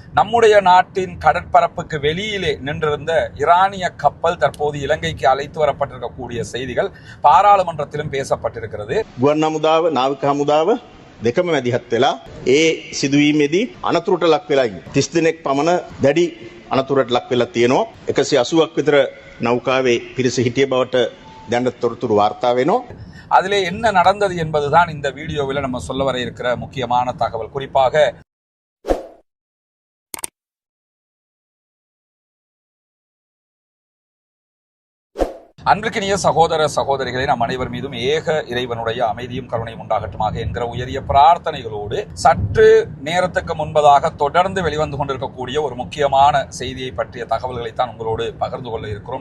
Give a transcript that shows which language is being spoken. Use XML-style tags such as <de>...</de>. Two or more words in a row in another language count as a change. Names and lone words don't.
<ta>நம்முடைய நாட்டின் கடற்பரப்புக்கு வெளியிலே நின்றிருந்த ஈரானிய கப்பல் தற்போது இலங்கைக்கு அழைத்து வரப்பட்டிருக்கக்கூடிய செய்திகள் பாராளுமன்றத்திலும் பேசப்பட்டிருக்கிறது.</ta> <si>ගුවන් හමුදාව නාවික හමුදාව දෙකම මැදිහත් වෙලා ඒ සිදුවීමේදී අනතුරට ලක් වෙලා ඉන්නේ. 30 දිනක් පමණ දැඩි අනතුරට ලක් වෙලා තියෙනවා. 180ක් විතර නෞකාවේ පිරිස හිටිය බවට දැනට තොරතුරු වාර්තා වෙනවා.</si> <ta>அதிலே என்ன நடந்தது என்பதுதான் இந்த வீடியோவில் நம்ம சொல்ல வர இருக்கிற முக்கியமான தகவல். குறிப்பாக அன்பிற்கினிய சகோதர சகோதரிகளை நம் அனைவர் மீதும் ஏக இறைவனுடைய அமைதியும் கருணையும் உண்டாகட்டுமாக என்கிற உயரிய பிரார்த்தனைகளோடு சற்று நேரத்துக்கு முன்பதாக தொடர்ந்து வெளிவந்து கொண்டிருக்கக்கூடிய ஒரு முக்கியமான செய்தியை பற்றிய தகவல்களைத்தான் உங்களோடு பகிர்ந்து கொள்ள இருக்கிறோம்.</ta>